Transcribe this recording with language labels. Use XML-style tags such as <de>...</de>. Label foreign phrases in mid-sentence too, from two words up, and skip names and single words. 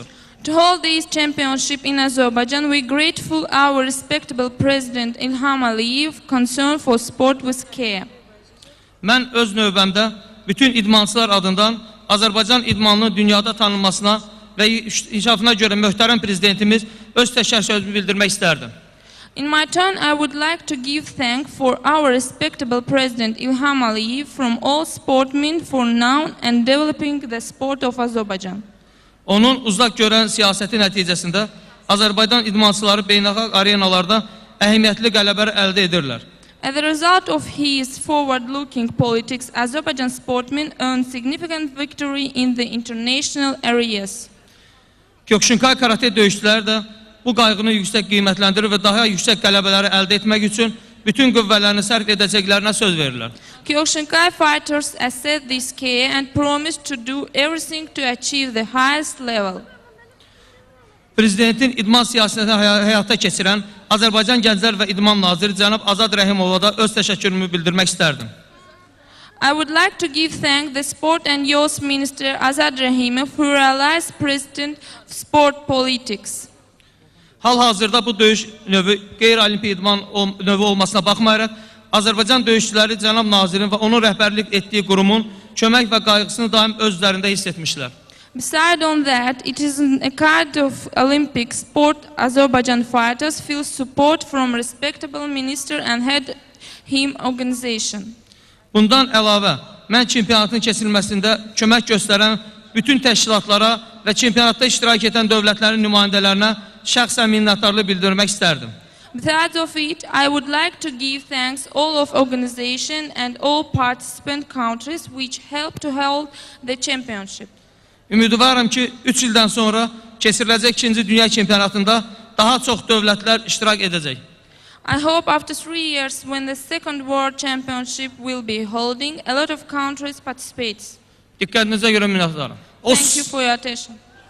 <en>To hold this championship in Azerbaijan, we grateful our respectable President İlham Əliyev concern for sport with care.</en> <az>Mən öz növbəmdə bütün idmançılar adından Azərbaycan idmanının dünyada tanınmasına və inkişafına görə möhtərəm prezidentimiz öz təşəkkürümü bildirmək istərdim.</az> <en>In my turn, I would like to give thanks for our respectable President İlham Əliyev from all sportmen for now and developing the sport of Azerbaijan.</en> <az>Onun uzaq görən siyasəti nəticəsində Azərbaycan idmançıları beynəlxalq arenalarda əhəmiyyətli qələbələr əldə edirlər.</az> <en>As a result of his forward-looking politics, Azerbaijan sportmen earned significant victory in the international areas.</en> <az>Kyokushinkai karate döyüşçüləri də bu qayğını yüksək qiymətləndirir və daha yüksək qələbələri əldə etmək üçün bütün qüvvələrini sərf edəcəklərinə söz verirlər.</az> <en>Kyokushinkai fighters assert this care and promise to do everything to achieve the highest level.</en> <az>Prezidentin idman siyasətini həyata keçirən Azərbaycan Gənclər və İdman Naziri cənab Azad Rəhimova da öz təşəkkürümü bildirmək istərdim.</az> <en>I would like to give thanks the Sport and Youth Minister Azad Rahimov who realized President of Sport Politics.</en> <az>Hal-hazırda bu döyüş növü qeyri-olimpiya idman növü olmasına baxmayaraq, Azərbaycan döyüşçüləri cənab nazirin və onun rəhbərlik etdiyi qurumun kömək və qayğısını daim öz üzərində hiss etmişlər.</az> <en>Besides on that, it is a kind of Olympic sport. Azerbaijan fighters feel support from respectable minister and head him organization.</en> <az>Bundan əlavə, mən çempionatın keçirilməsində kömək göstərən bütün təşkilatlara və çempionatda iştirak edən dövlətlərin nümayəndələrinə şəxsən minnətdarlıq bildirmək istərdim.</az> <en>Besides of it, I would like to give thanks all of organization and all participant countries which helped to hold the championship.</en> <az>Ümidvaram ki, 3 ildən sonra keçiriləcək 2-ci dünya çempionatında daha çox dövlətlər iştirak edəcək.</az> <en>I hope after 3 years when the second world championship will be holding, a lot of countries participate.</en> <az>Diqqətinizə görə minnətdaram.</az> <en>Thank you for your attention.</en>